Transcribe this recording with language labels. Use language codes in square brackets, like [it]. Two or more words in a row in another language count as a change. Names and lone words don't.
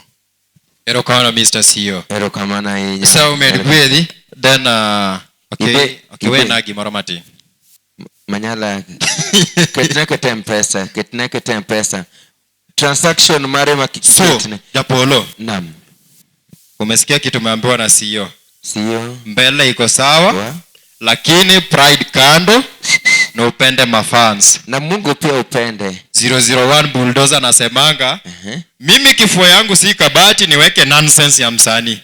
[luo] Erokamano Mr. CEO. Erokamano ahinya. So med gwedhi then okay wena gimoro matin. Manyala ketneke mpesa transaction mare makikitne Japolo. Naam. [sw] Umesikia kitu umeambiwa na CEO? Mbele iko sawa, lakini pride kando na upende mafans. Na Mungu pia upende. 001 Bulldozer anasemanga, mimi kifua yangu si kabati niweke nonsense ya msanii.